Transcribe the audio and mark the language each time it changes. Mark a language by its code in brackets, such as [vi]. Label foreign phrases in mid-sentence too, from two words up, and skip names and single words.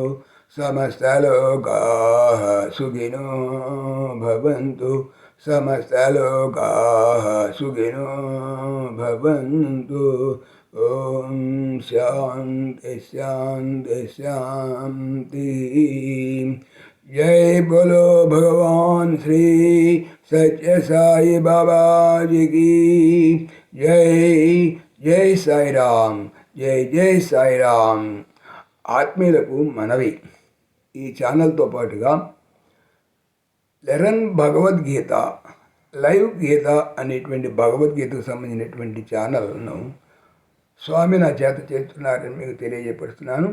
[sa] సమస్త లోకాః సుఖినో భవంతు. సమస్త లోకాః సుఖినో భవంతు. ఓం శాంతి శాంతి శాంతి. [hi] जय बोलो भगवान श्री सत्य साई बाबा जी की जय. जय साई राम. जय साई राम. [te] ఆత్మీయులకు మనవి, ఈ ఛానల్తో పాటుగా లెరన్ భగవద్గీత లైవ్ గీత అనేటువంటి భగవద్గీతకు సంబంధించినటువంటి ఛానల్ను స్వామి నా చేత చేస్తున్నారని మీకు తెలియజేపరుస్తున్నాను.